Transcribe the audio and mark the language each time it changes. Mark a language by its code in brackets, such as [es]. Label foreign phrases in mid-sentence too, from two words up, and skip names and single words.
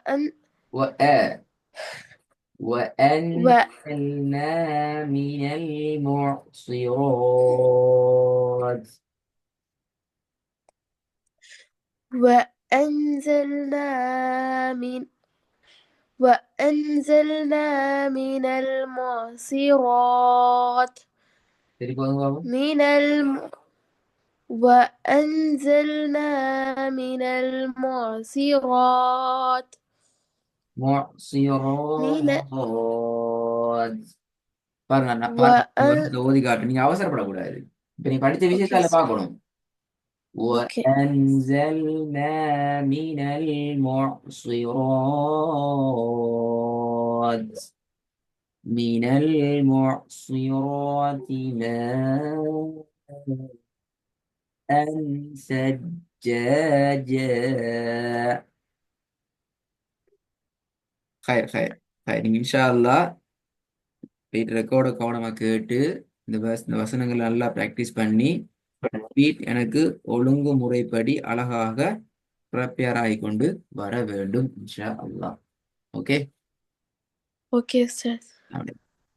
[ar] وأنزلنا من المعصرات وأنزلنا من وأنزلنا من المعصرات [ta] சரி போதுங்க பாபு. [ar] من الم... وأنزلنا من المعصرات من [ta] معصرات பாருங்க, நான் பாருங்க, இந்த [ar] وأن... [ta] வருஷத்தை ஓதி காட்டு. நீங்க அவசரப்படக்கூடாது. இப்ப நீ படிச்ச விஷயத்த أوكي அதுல பார்க்கணும். أوكي [ar] وأنزلنا من المعصرات ماء ثجاجا. خير خير خير. [ta] நீங்க [ar] إن شاء الله [ta] ரெக்கார்டை கவனமா கேட்டு இந்த வசனங்களை நல்லா பிராக்டிஸ் பண்ணி எனக்கு ஒழுங்குமுறைப்படி அழகாக ப்ரிப்பேர் ஆகி கொண்டு வர வேண்டும் [ar] إن شاء الله. [ta] ஓகே. [ar] أوكي أستاذ.